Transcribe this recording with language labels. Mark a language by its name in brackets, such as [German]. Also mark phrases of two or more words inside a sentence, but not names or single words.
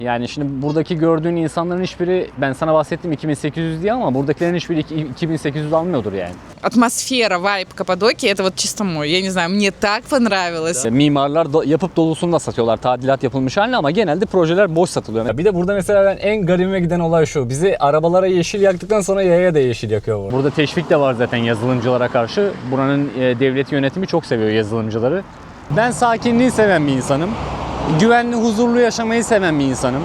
[Turkish] Yani şimdi buradaki gördüğün insanların hiçbiri, ben sana bahsettim 2800 diye, ama buradakilerin hiçbiri 2800 almıyordur yani. [Russian] Атмосфера, вайб Каппадокии, это вот чисто мой. Я не знаю, мне так понравилось. [Turkish] Mimarlar yapıp dolusunu da satıyorlar, tadilat yapılmış halini, ama genelde projeler boş satılıyor. Bir de burada mesela ben en garibime giden olay şu: bizi arabalara yeşil yaktıktan sonra yaya da yeşil yakıyor. Burada teşvik de var zaten yazılımcılara karşı. Buranın devlet yönetimi çok seviyor yazılımcıları. Ben sakinliği seven bir insanım. Güvenli, huzurlu yaşamayı seven bir insanım.